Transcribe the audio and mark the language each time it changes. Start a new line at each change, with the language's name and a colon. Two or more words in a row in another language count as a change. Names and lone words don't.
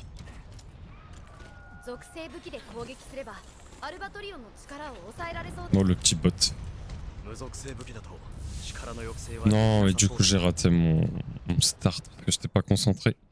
Japanese: 属性武器で攻撃すればアルバトリオンの力を抑えられそうです。
French: Oh, le petit bot.
Japanese: 無属性武器だと力の抑制は
French: Non, et du coup j'ai raté mon start parce que j'étais pas concentré.